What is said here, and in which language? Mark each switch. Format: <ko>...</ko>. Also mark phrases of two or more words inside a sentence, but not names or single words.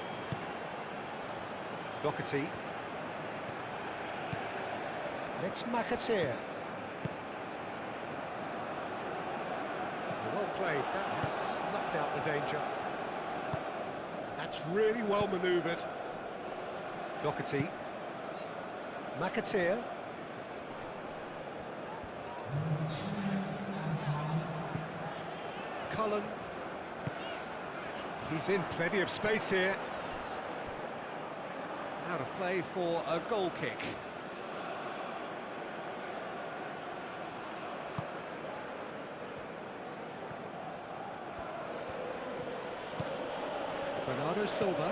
<en>Doherty. And it's McAteer. Well played. That has snuffed out the danger. That's really well manoeuvred. Doherty. McAteer. Cullen. He's in plenty of space here. Out of play for a goal kick. Bernardo Silva.</en>